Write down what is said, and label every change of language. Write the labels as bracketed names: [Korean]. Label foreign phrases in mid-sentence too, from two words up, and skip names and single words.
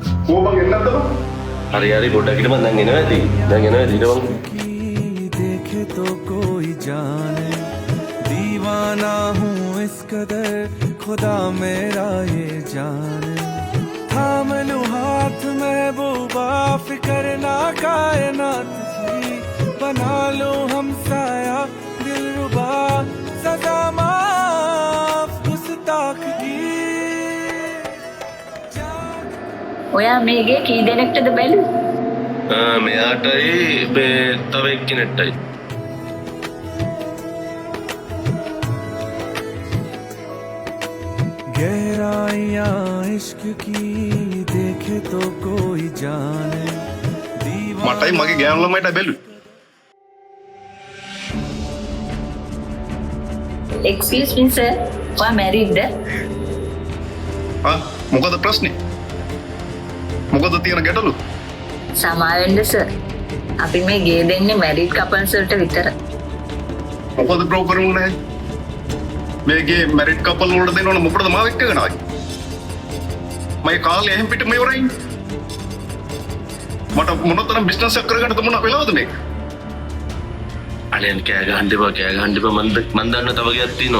[Sinhala] බං එන්නත් බං. හරි හරි පොඩ්ඩක් හිටපන් දැන් එනවා ඇති. දැන් එනවා ඇති හිටපන්. [Hindi] देखे तो कोई जाने दीवाना हूँ इस कदर खुदा मेरा ये जाने थाम लूं हाथ महबूबा फिकर ना कायनात की बना लूं हमसाया दिलरुबा सजा माफ गुस्ताख की. [Sinhala] ඔයා මේ ගේ කී දෙනෙක්ටද බැලුවේ? මෙයාටයි මේ තව එක්කෙනෙක්ටයි. [Hindi] गहराइयाँ इश्क की देखे तो कोई जाने [Sinhala] මටයි මගේ ගෑනු ළමයිටයි බැලුවේ. [English] Excuse me sir, ඔයා married? [Sinhala] මොකද ප්‍රශ්නේ? මොකද තියෙන ගැටලු? සමාවෙන්න සර්. අපි මේ ගේ දෙන්නේ [English] married couples [Sinhala] වලට විතර. මොකද බ්‍රෝකර් උන්නේ? මේකේ [English] married couple [Sinhala] වලට දෙනවනේ මොකටද මාව එක්කගෙන ආවේ? මගේ කාලේ එහෙම් පිට මේ වරයින්. මට මොනතරම් බිස්නස් එකක් කරගන්නද මොන වෙලාවද මේක? අනේ කෑ ගහන්න එපා මන් දන්න තව ගයක් තියෙනවා.